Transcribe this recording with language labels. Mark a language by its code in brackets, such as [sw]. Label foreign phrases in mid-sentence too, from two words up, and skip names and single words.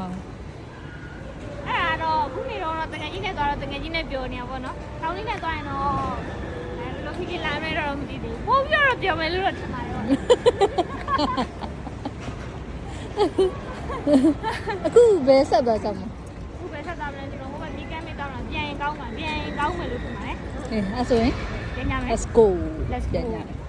[my] အဲ့ဒါတော့ခုနေတော့တကယ်ကြီးနဲ့သွားတော့တကယ်ကြီးနဲ့ပြောနေရပါတော့ကောင်းလေးနဲ့သွားရင်တော့ဘယ်လိုဖြစ်လာမယ်တော့မသိသေးဘူးပို့ပြီးတော့ပြောမယ်လို့တော့ထင်ပါတယ် အခုဘယ်ဆက်သွားကြမှာ ခုပဲဆက်သွားမလဲကျွန်တော်ဟိုကမိကမ်းမေးတော့ပြန်ရင်ကောင်းမှာပြန်ရင်ကောင်းမယ်လို့ထင်ပါတယ် အေးအဲ့ဆိုရင် ပြန်ကြမယ် [en] let's go Let's go [my] ပြန်ကြမယ်